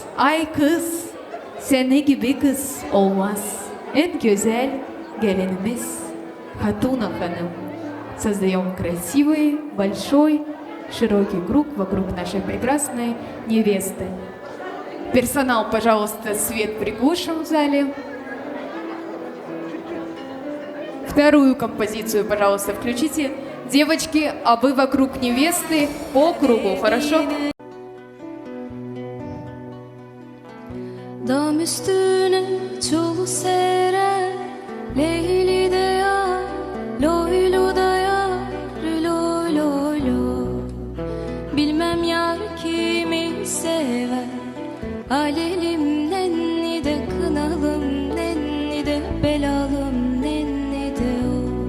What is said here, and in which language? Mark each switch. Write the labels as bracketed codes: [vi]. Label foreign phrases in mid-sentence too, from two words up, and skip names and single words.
[tr] Ay kız, seni gibi kız olmaz. En güzel gelinimiz Хатуна Hanım. [ru] Создаем красивый, большой, широкий круг вокруг нашей прекрасной невесты. Персонал, пожалуйста, свет приглушим в зале. Вторую композицию, пожалуйста, включите. Девочки, а вы вокруг невесты по кругу, хорошо? [tr] Dam üstüne çolu sere, Leyli de yar, loylu da yar, loy loy loy. Bilmem yar kimi sever, alelim nenni de kınalım, nenni de belalım, nenni de o.